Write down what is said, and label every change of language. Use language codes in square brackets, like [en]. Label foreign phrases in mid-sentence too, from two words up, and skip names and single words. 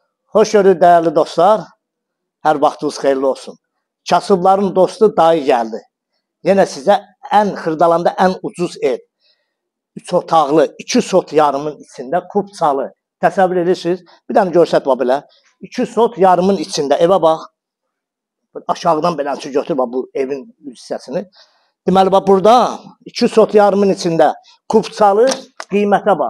[tr] Hoş gördük değerli dostlar. [az] Her vaxtınız xeyirli olsun. [tr] Kasıbların dostu dayı geldi. Yine size en Xırdalanda en ucuz ev. [az] 3 otaqlı, 2 sot yarımın içində kupçalı. Təsəvvür edirsiniz? Bir dənə görsət bax belə. 2 sot yarımın içində evə bax. Aşağıdan belənçi götür bax bu evin hissəsini. Deməli bax burada 2 sot yarımın içində kupçalı qiymətə bax.